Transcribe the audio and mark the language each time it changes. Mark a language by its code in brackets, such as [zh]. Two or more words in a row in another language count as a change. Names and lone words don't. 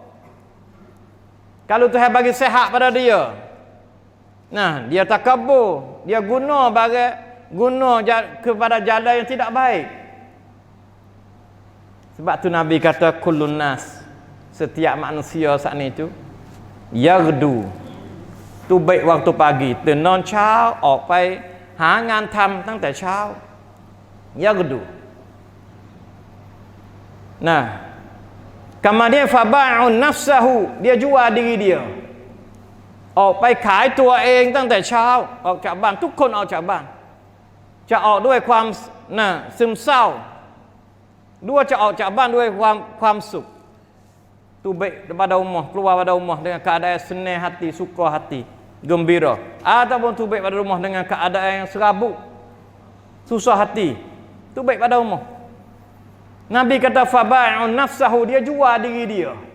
[mfa] Kalau Tuhan bagi sehat pada dia, nah, dia takabur, dia guna kepada jalan yang tidak baik. Sebab tu Nabi kata [ar] كل الناس, [mfa] setiap manusia saat ni tu yaghdu, tu baik waktu pagi, [th] ตื่นนอนเช้าออกไปหางานทำตั้งแต่เช้า yaghdu. [mfa] Nah, kemudian [ar] فبائع نفسه, [mfa] dia jual diri dia, [th] ออกไปขายตัวเองตั้งแต่เช้า ออกจากบ้านทุกคนออกจากบ้าน จะออกด้วยความซึมเศร้า ด้วยจะออกจากบ้านด้วยความสุข [mfa] tu baik pada rumah, keluar pada rumah dengan keadaan senang hati, suka hati, gembira. Ataupun tu baik pada rumah dengan keadaan yang serabut, susah hati, tu baik pada rumah. Nabi kata [ar] فبائع نفسه, [mfa] dia jual diri dia.